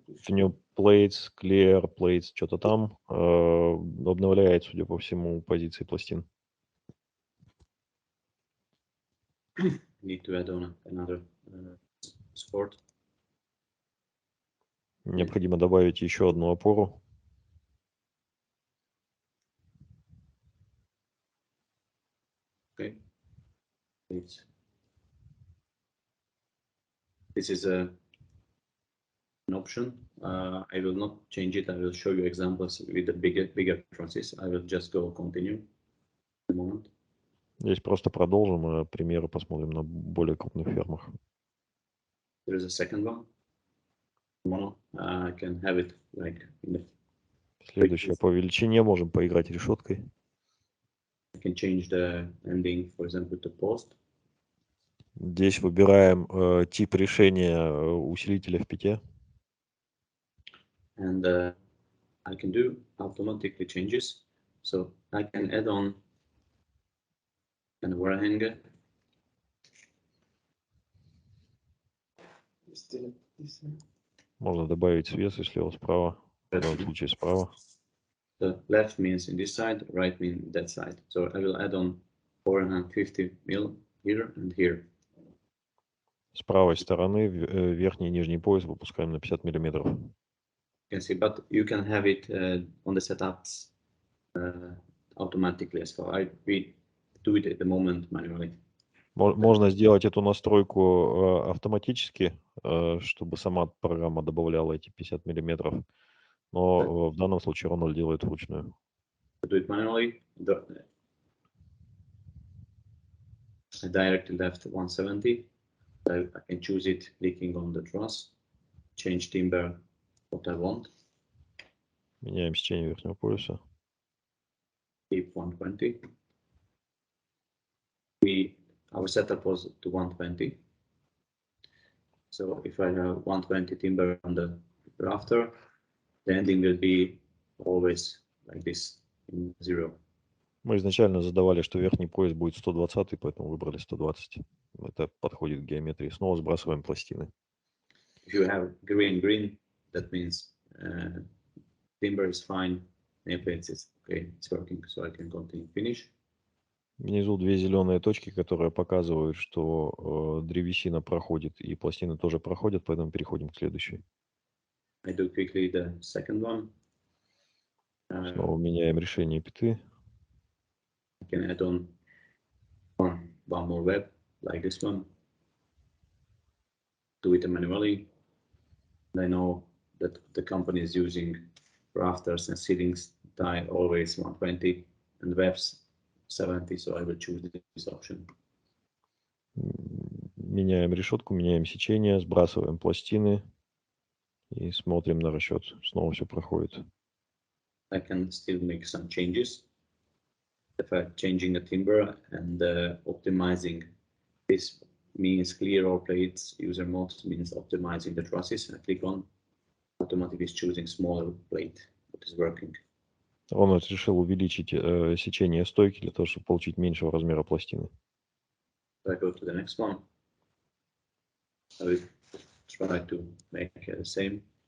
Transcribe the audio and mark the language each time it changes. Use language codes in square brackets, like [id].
[en] New plates, clear plates, [ru] что-то там обновляет, судя по всему, позиции пластин. [en] Need to add on another support. [ru] Необходимо добавить еще одну опору. [en] Okay. This is an option. I will not change it. I will show you examples with the bigger trusses. I will just go continue a moment. [ru] Здесь просто продолжим, примеры посмотрим на более крупных фермах. [en] There is a second one. I can have it like in the. [ru] Следующее по величине можем поиграть решеткой. [en] I can change the ending, for example, to post. [ru] Здесь выбираем тип решения усилителя в пите. [en] And I can do automatically changes. So I can add on an overhanger. [ru] Можно добавить свес и слева-справа. В данном случае справа. [en] The left means in this side, right means that side. So I will add on 450 mil here and here. [ru] С правой стороны верхний и нижний пояс выпускаем на 50 миллиметров. [en] You can see, but you can have it on the setups automatically as well. We do it at the moment manually. [ru] Можно сделать эту настройку автоматически, чтобы сама программа добавляла эти 50 миллиметров, но в данном случае Рональд делает вручную. [en] To do it manually, I directly left 170. I can choose it clicking on the truss, change timber what I want, [ru] Меняем сечение верхнего пояса. [en] keep 120. Our setup was to 120. So if I have 120 timber on the rafter, the ending will be always like this in 0. [ru] Мы изначально задавали, что верхний пояс будет 120, поэтому выбрали 120. Это подходит к геометрии. Снова сбрасываем пластины. [en] If you have green, that means timber is fine, nameplates is okay, it's working, so I can continue finish. [ru] Внизу две зеленые точки, которые показывают, что древесина проходит и пластины тоже проходят, поэтому переходим к следующей. [en] I do quickly the second one. [ru] Снова меняем решение пяты. [en] I can add on one more web like this one. Do it manually. I know that the company is using rafters and ceilings die always 120 and webs 70, so I will choose this option. [ru] Меняем решетку, меняем сечение, сбрасываем пластины и смотрим на расчет. Снова все проходит. [en] I can still make some changes. If I'm changing the timber and optimizing, this means clear all plates. User mode means optimizing the trusses. I click on, automatically is choosing smaller plate, what is working. [ru] Рональд решил увеличить сечение стойки для того, чтобы получить меньшего размера пластины. [en] So I go to the next one. I will try to make the same.